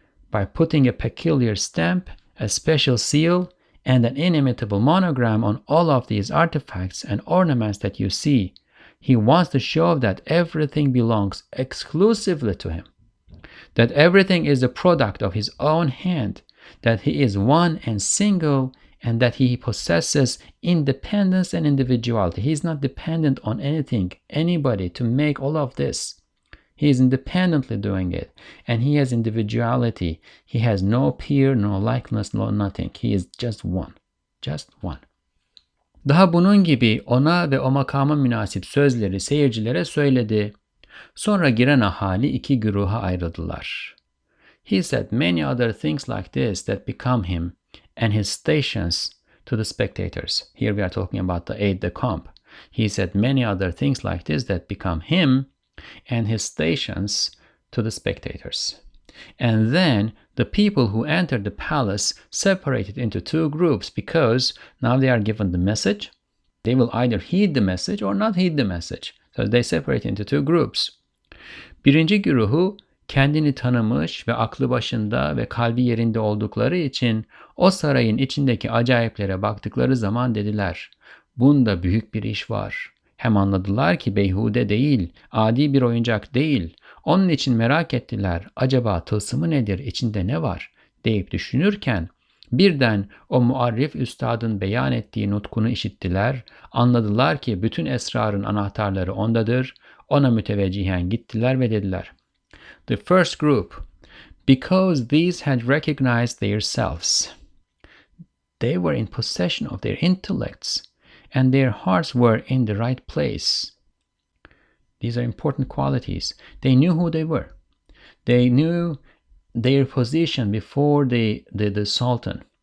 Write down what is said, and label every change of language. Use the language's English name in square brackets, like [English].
[English] By putting a peculiar stamp, a special seal, and an inimitable monogram on all of these artifacts and ornaments that you see, he wants to show that everything belongs exclusively to him, that everything is a product of his own hand, that he is one and single, and that he possesses independence and individuality. He is not dependent on anything, anybody to make all of this. He is independently doing it, and he has individuality. He has no peer, no likeness, no nothing. He is just one. Just one. [Turkish] Daha bunun gibi ona ve o makama münasip sözleri seyircilere söyledi. Sonra giren ahali iki güruha ayrıldılar. [English] He said many other things like this that become him and his stations to the spectators. Here we are talking about the aide-de-camp. He said many other things like this that become him and his stations to the spectators. And then the people who entered the palace separated into two groups, because now they are given the message. They will either heed the message or not heed the message. So they separate into two groups. [Turkish] Birinci güruhu kendini tanımış ve aklı başında ve kalbi yerinde oldukları için o sarayın içindeki acayiplere baktıkları zaman dediler: bunda büyük bir iş var. Hem anladılar ki beyhude değil, adi bir oyuncak değil. Onun için merak ettiler, acaba tılsımı nedir, içinde ne var deyip düşünürken birden o muarrif üstadın beyan ettiği nutkunu işittiler, anladılar ki bütün esrarın anahtarları ondadır, ona müteveccihen gittiler ve dediler. [English] The first group, because these had recognized their selves, they were in possession of their intellects, and their hearts were in the right place. These are important qualities. They knew who they were. They knew their position before the Sultan.